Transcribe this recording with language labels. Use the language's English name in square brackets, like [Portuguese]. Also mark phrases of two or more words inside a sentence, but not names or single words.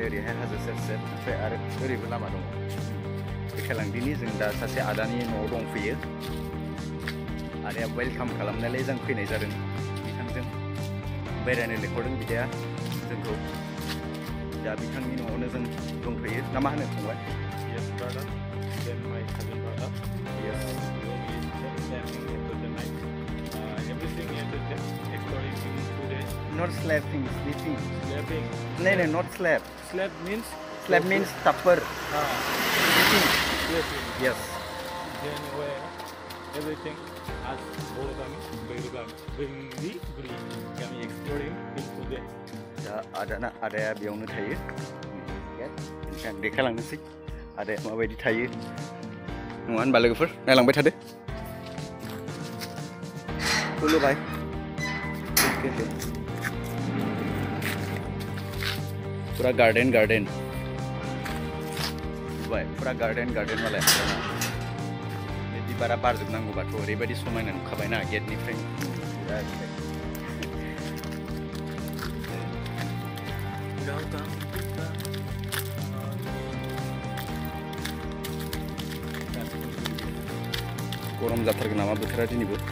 [Bodo] ओरैहाय हाजो सेर सेर ओमफ्राय आरो ओरैबो लामा दङ देखायलांदिनि जों दा सासे आदानि न'आव दंफैयो आदाया वेलकाम खालामनायलाय जों फैनाय जादों बिथांजों बेरायनो लेंहरदों बिदाया जोंखौ दा बिथांनि न'आवनो जों दंफैयो ना मा होनो फंबाय [English] Yes, brother. Then my cousin brother. Yes. Everything is exploring today. Not sleeping, sleeping. Sleeping. No, no, not slap. Slap means? Slap means tupper. Sleeping. Sleeping. Yes. Then where everything as Borogami, Guri, kami exploring today. [Bodo] दा आदाया बेयावनो थायो आं देखायलांनोसै आदाया माबायदि थायो नङा होनबा लोगोफोर नायलांबाय थादो खुलुमबाय पुरा गार्डेन पुरा गार्डेन मालाय बे बिबारा बारजोबनांगौबाथ' ओरैबायदि समायना नुखाबायना गेटनिफ्राय गरम जाथारगोन नामा बोथोरा दिनैबो